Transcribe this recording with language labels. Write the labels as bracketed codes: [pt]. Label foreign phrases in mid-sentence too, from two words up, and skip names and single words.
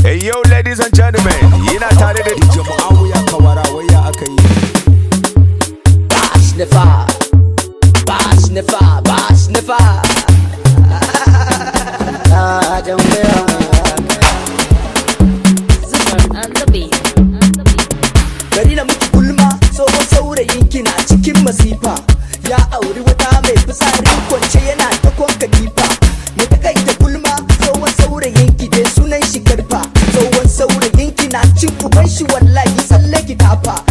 [en] Hey, yo, ladies and gentlemen, [ha] yana tare da D J Muawiya Kawara, wai ya aka yi? Bash Nefa, Bash Nefa, Bash Nefa. [en] Ah, don't worry. Zumar on the beat. [ha] Bari na miki gulma, tsohon saurayin ki na cikin masifa. Ya auri wata mai fitsari kwance yana ta kon katifa. Mu takaita gulma, tsohon saurayin ki dai sunan shi karfa. Tsohon saurayin ki na cin uban shi wallahi tsalle ki tafa.